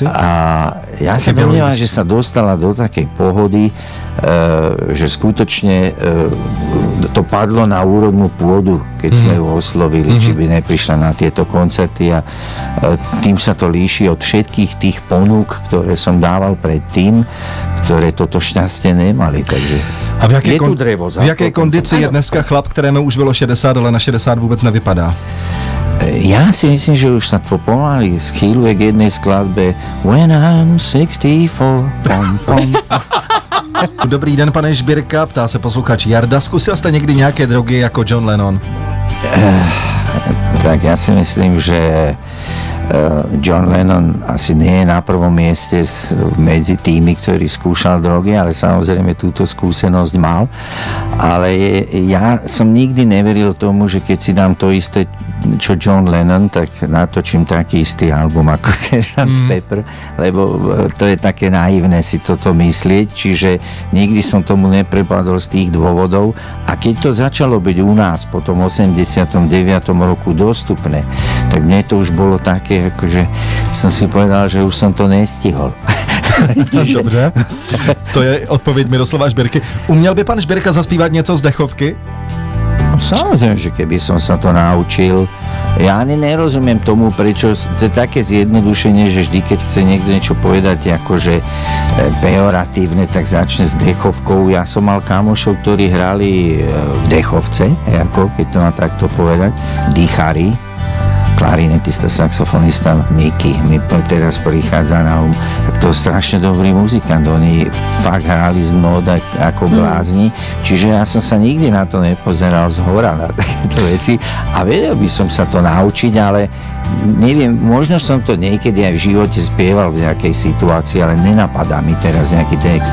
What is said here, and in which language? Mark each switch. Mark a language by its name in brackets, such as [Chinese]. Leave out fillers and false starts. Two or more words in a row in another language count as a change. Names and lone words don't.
[Slovak] A ja sa domnievam, že sa dostala do takej pohody, že skutočne to padlo na úrodnú pôdu, keď sme ju oslovili, či by neprišla na tieto koncerty a tým sa to líši od všetkých tých ponúk, ktoré som dával predtým, ktoré toto šťastie nemali. Takže [Czech] a v jaké kondici je dneska chlap, kterému už bylo 60, ale na 60 vůbec nevypadá? [Slovak] Ja si myslím, že už sa to pomaly schýluje k jednej skladbe When I'm 64, pom, pom. [Czech] Dobrý den, pane Žbírka, ptá se posluchač Jarda. Zkusil jste někdy nějaké drogy jako John Lennon? [Slovak] Tak ja si myslím, že John Lennon asi nie je na prvom mieste medzi tými, ktorí skúšal drogy, ale samozrejme túto skúsenosť mal. Ale ja som nikdy neveril tomu, že keď si dám to isté, čo John Lennon, tak natočím taký istý album ako Sgt. Pepper, lebo to je také naivné si toto myslieť, čiže nikdy som tomu neprepadol z tých dôvodov a keď to začalo byť u nás po tom 89. roku dostupné, tak mne to už bolo také, akože som si povedal, že už som to nestihol. [Czech] Dobře, to je odpověď Miroslava Žbírky. Uměl by pan Žbírka zaspívat něco z dechovky? [Slovak] Samozrejme, že keby som sa to naučil. Ja ani nerozumiem tomu, prečo to je také zjednodušenie, že vždy, keď chce niekto niečo povedať akože pejoratívne, tak začne s dechovkou. Ja som mal kamošov, ktorí hrali v dechovce, ako, keď to má takto povedať, dýchari, klarinetista, saxofonista Miky mi teraz prichádza na to strašne dobrý muzikant, oni fakt hrali z nód ako blázni, čiže ja som sa nikdy na to nepozeral zhora na takéto veci a vedel by som sa to naučiť, ale neviem, možno som to niekedy aj v živote spieval v nejakej situácii, ale nenapadá mi teraz nejaký text.